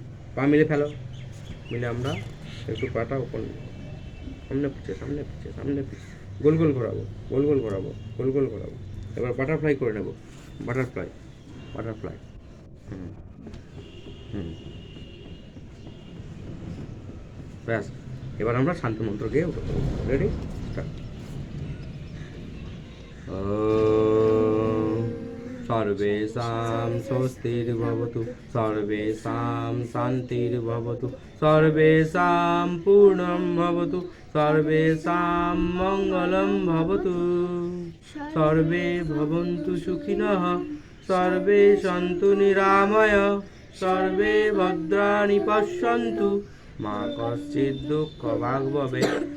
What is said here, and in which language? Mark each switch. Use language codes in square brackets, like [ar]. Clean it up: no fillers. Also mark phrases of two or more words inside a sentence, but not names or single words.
[bn] পা মিলে ফেলো, মিলে আমরা একটু পাটা উপর সামনে পিছিয়ে, সামনে পিছিয়ে, সামনে পিছিয়ে, গোল গোল ঘোরাবো, গোল গোল ঘোরাবো, গোল গোল ঘোরাবো। এবার বাটারফ্লাই করে নেব, বাটারফ্লাই, বাটারফ্লাই। ব্যাস, এবার আমরা শান্তি মন্ত্র গিয়ে উঠে পড়ব। [en] রেডি? স্টার্ট। [sa] सर्वेषां स्वस्तिर्भवतु, सर्वेषां शान्तिर्भवतु, सर्वेषां पूर्णं भवतु, सर्वेषां मङ्गलं भवतु, सर्वे भवन्तु सुखिनः, सर्वे सन्तु निरामय, सर्वे भद्राणि पश्यन्तु, मा कश्चित् दुःखभाग् भवेत्।